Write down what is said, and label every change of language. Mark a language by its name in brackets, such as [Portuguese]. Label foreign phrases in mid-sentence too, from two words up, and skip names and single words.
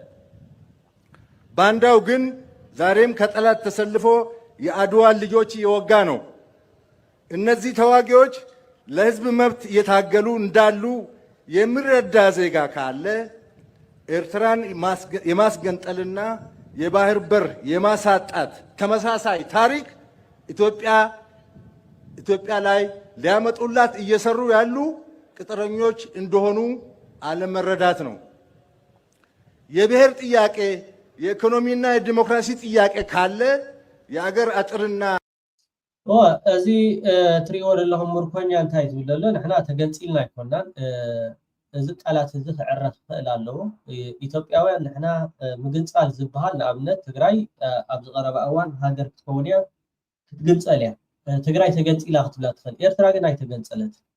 [Amharic] ባንዳው ግን ዛሬም ከጠላት ተሰልፎ የአድዋን ልጆች እየወጋ ነው። እነዚህ ተዋጊዎች ለሕዝብ መብት እየታገሉ እንዳሉ የሚረዳ ዜጋ ካለ ኤርትራን የማስገንጠልና የባህር በር የማሳጣት ተመሳሳይ ታሪክ ኢትዮጵያ ላይ ሊያመጡላት እየሰሩ ያሉ ቅጥረኞች እንደሆኑ አለመረዳት ነው። የብሔር ጥያቄ፣ የኢኮኖሚና የዲሞክራሲ ጥያቄ ካለ የአገር አጥርና [Tigrinya] እዚ ትሪኦ ዘለኹም ምርኮኛ እንታይ ዝብል ዘሎ ንሕና ተገንፂልና ኣይኮናን። እዚ ቃላት እዚ ክዕረፍ ክኽእል ኣለዎ። ኢትዮጵያውያን ንሕና ምግንፃል ዝበሃል ንኣብነት ትግራይ ኣብ ዝቐረበ እዋን ሃገር ክትከውን እያ ክትግንፀል እያ። ትግራይ ተገንፂላ ክትብላ ትኽእል፣ ኤርትራ ግን ኣይተገንፀለት።